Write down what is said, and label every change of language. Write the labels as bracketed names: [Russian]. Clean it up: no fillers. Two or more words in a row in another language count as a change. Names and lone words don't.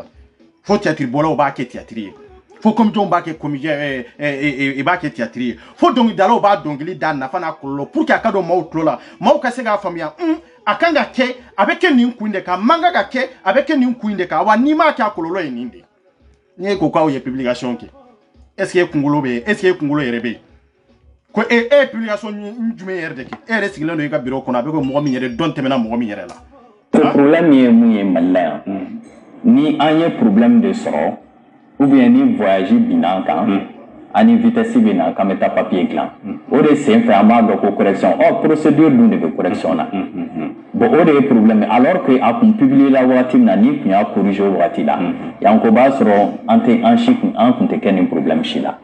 [Bambara] fo théâtre bɔlaw b'a kɛ théâtre ye fo comédienw b'a kɛ comédien i b'a kɛ théâtre ye fo dɔnkilidalaw b'a dɔnkili da nafa n'a kɔlɔlɔ pour que a ka dɔn maaw tulo la maaw ka se k'a faamuya a kan ka kɛ a bɛ kɛ nin kun de kan a man kan ka kɛ a bɛ kɛ nin kun de kan wa n'i m'a kɛ a kɔlɔlɔ ye nin de n'i ye ko k'aw ye publication kɛ [French] est ce que [Bambara] kunkolo bɛ [French] est ce que [Bambara] kunkolo yɛrɛ bɛ yen ko e ye publication jumɛn yɛrɛ de kɛ e yɛrɛ sigilen don i ka bureau kɔnɔ a bɛ ko mɔgɔ min yɛrɛ dɔn tɛmɛna mɔgɔ min yɛrɛ la o problème ye mun ye Mali la yan ni an ye problème de sɔrɔ [French] ou bien [Bambara] ni voyage binna an kan ani vitesse bɛ na k'an bɛ taa papier dilan o de sen fɛ an b'a dɔn ko [French] correction procédure [Bambara] dun de bɛ correction na bon o de ye problème [French] alors que [Bambara] a kun publier la wagati min na ni kun y'a corriger o wagati la yan ko b'a sɔrɔ an kun tɛ kɛ nin problème si la